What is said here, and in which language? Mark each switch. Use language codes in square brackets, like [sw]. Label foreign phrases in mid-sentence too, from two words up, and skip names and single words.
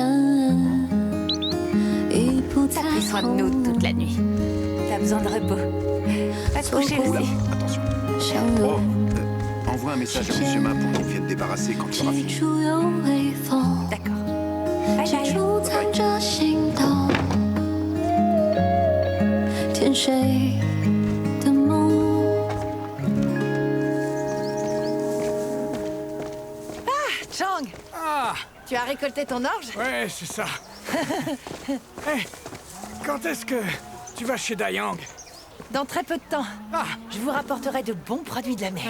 [fr] T'as pris soin de nous toute la nuit. T'as besoin de repos. Va te coucher Oula, aussi. attention. Oh, envoie un message à Monsieur Ma pour qu'il vienne te débarrasser quand tu auras fini. D'accord. [en] Bye bye. [zh] 藏着心动，甜睡的梦。 [fr] Chang, Ah, tu as récolté ton orge? ouais, c'est ça. Hé, quand est-ce que tu vas chez Dayang? Dans très peu de temps. Ah, Je vous rapporterai de bons produits de la mer.